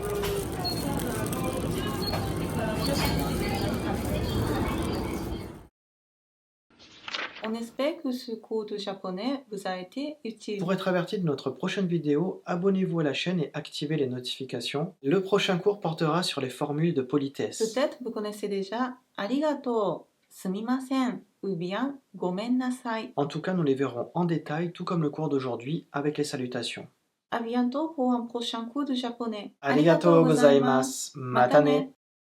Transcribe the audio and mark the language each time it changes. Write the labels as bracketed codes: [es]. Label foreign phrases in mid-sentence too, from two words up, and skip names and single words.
[fr] On espère que ce cours de japonais vous a été utile. Pour être averti de notre prochaine vidéo, abonnez-vous à la chaîne et activez les notifications. Le prochain cours portera sur les formules de politesse. Peut-être vous connaissez déjà arigato, sumimasen ou bien [ja] ごめんなさい. [fr] En tout cas, nous les verrons en détail, tout comme le cours d'aujourd'hui, avec les salutations. À bientôt pour un prochain cours de japonais. [ja] ありがとうございます. またね.